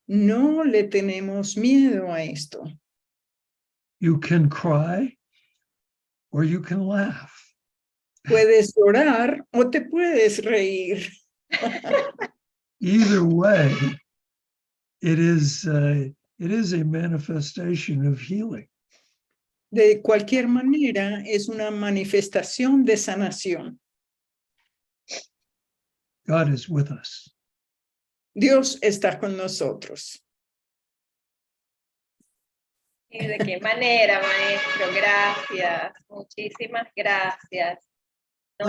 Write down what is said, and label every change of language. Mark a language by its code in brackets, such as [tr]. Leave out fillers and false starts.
[es] No le tenemos miedo a esto. [en] You can cry or you can laugh. [es] Puedes llorar o te puedes reír. [en] Either way, it is a manifestation of healing. [es] De cualquier manera, es una manifestación de sanación. [en] God is with us. [es] Dios está con nosotros. ¿Y de qué manera, maestro? Gracias. Muchísimas gracias. Nos